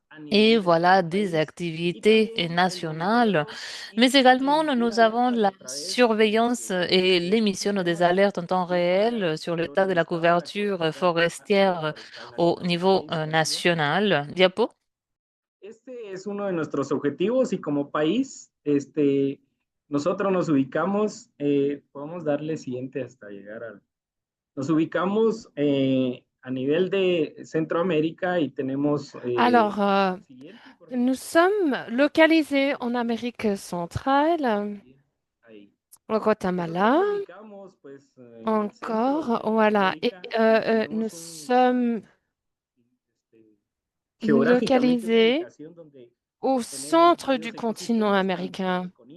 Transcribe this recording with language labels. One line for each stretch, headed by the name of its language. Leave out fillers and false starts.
French: Et voilà des activités nationales, mais également nous avons la surveillance et l'émission des alertes en temps réel sur l'état de la couverture forestière au niveau national. Diapo.
Spanish: Este es uno de nuestros objetivos y como país, nosotros nos ubicamos, podemos darle siguiente hasta llegar al... Nos ubicamos a nivel de Centroamérica y tenemos...
French: Alors, nous sommes localisés en Amérique centrale, au Guatemala, encore, voilà. Et nous sommes localisés au centre du continent américain.